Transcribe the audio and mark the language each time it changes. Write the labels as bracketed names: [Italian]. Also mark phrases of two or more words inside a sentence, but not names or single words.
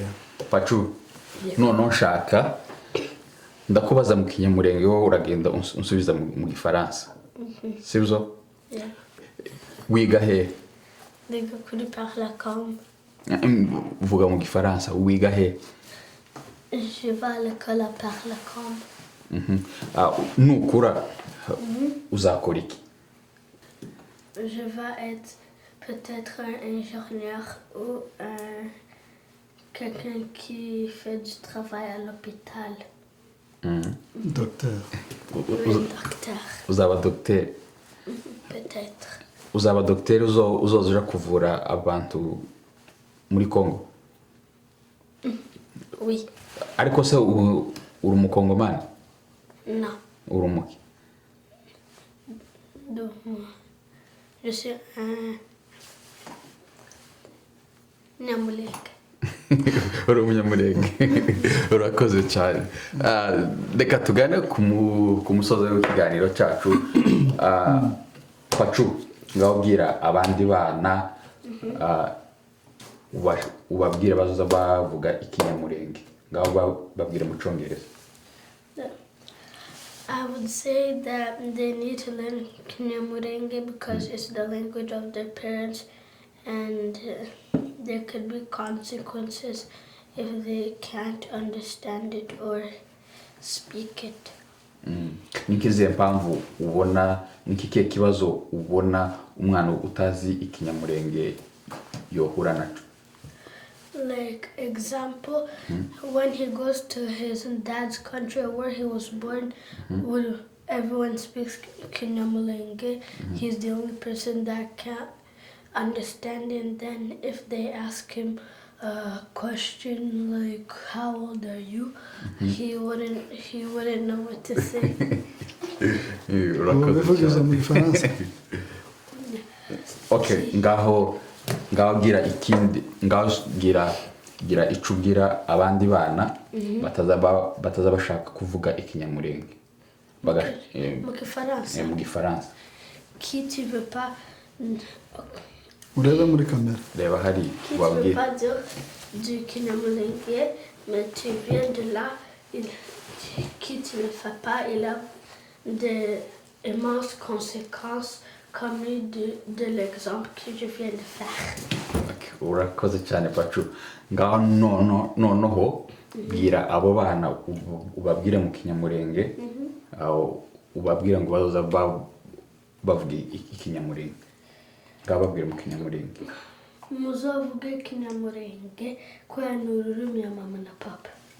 [Kinyarwanda] Pacu, none nshaka ndakubaza mu kinyamurenge wowe uragenda unsubiza mu gifaransa, sibyo? Wiga he? Ndiga kuri Parlacom. Vuga mu gifaransa, wiga he? [French] Je vais à l'école à Parlacom. [Kinyarwanda] Nukura uzakora iki? [French] Je vais être peut-être un ingénieur ou quelqu'un qui fait du travail à l'hôpital. Docteur. Oui, docteur. [Kinyarwanda] Uzaba docteur? Peut-être. uzaba dogiteri uzoza uja kuvura abantu muri Congo? Oui. Ariko se uri umukongomani? Non. Uri umuki? [French] Donc, je suis un Nyamulenge. [Kinyarwanda] Uri umunyamurenge. Urakoze cyane. Reka tugane ku musozo w'ikiganiro cyacu. Pacu, ngaho bwira abandi bana ubabwire bazoza bavuga ikinyamurenge. Ngaho babwire mu Cyongereza. [English] I would say that they need to learn Kinyamurenge because it's the language of their parents, and there could be consequences if they can't understand it or speak it. [Kinyarwanda] Nikizihe mpamvu ubona nikikihe kibazo ubona umwana utazi ikinyamurenge yohura naco? [English] Like example, when he goes to his dad's country where he was born, where everyone speaks Kinyamulenge, he's the only person that can't understand it. And then if they ask him a question like "How old are you?" he wouldn't know what to say. [Kinyarwanda] Ubivugize mu Gifaransa. Okay, ngaho gira icubwira abandi bana bataza bashaka kuvuga ikinyamurenge mu Gifaransa. [French] Qui tu veux pas [Kinyarwanda] Urebe muri kamera. Reba hari [French] qui tu veux pas dire du Kinyamulenge, mais tu viens de là, qui tu ne fais pas, il a des immenses conséquences comme de l'exemple que je viens de faire. [Kinyarwanda] Urakoze cyane Pacu. Ngaho noneho bwira abo bana ubabwire mu kinyamurenge, ubabwire ngo bazoza bavuga ikinyamurenge. Ngaho babwire mu kinyamurenge. Muzovuge Kinyamurenge kubera ni ururimi ya mama na papa.